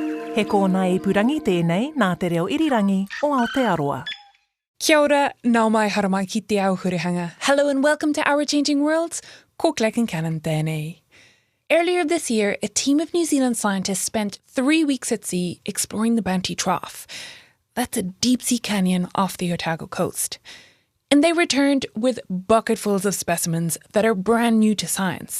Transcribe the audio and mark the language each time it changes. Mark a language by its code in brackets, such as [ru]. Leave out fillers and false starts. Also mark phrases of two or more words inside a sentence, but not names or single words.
[mi] He kōna e purangi tēnei nā te reo irirangi o Aotearoa. Kia ora, nau mai haramai ki te au hurihanga. [en] Hello and welcome to Our Changing Worlds. [mi] Ko Clegg and Cannon tēnei. [en] Earlier this year, a team of New Zealand scientists spent 3 weeks at sea exploring the Bounty Trough. That's a deep-sea canyon off the Otago Coast. And they returned with bucketfuls of specimens that are brand new to science.